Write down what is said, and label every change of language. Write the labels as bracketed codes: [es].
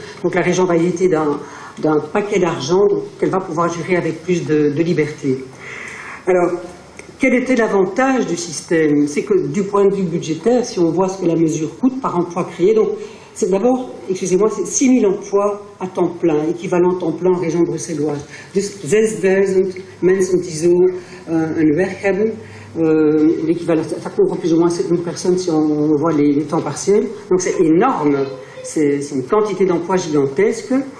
[fr] Donc la région va hériter d'un paquet d'argent qu'elle va pouvoir gérer avec plus de liberté. Alors, quel était l'avantage du système? C'est que du point de vue budgétaire, si on voit ce que la mesure coûte par emploi créé, donc c'est d'abord, excusez-moi, c'est 6 000 emplois à temps plein, équivalent temps plein en région bruxelloise. [nl] Dus 6.000 mensen die zo een werk hebben. [fr] L'équivalent, ça couvre plus ou moins 7 000 personnes si on voit les temps partiels. Donc c'est énorme, c'est une quantité d'emplois gigantesque.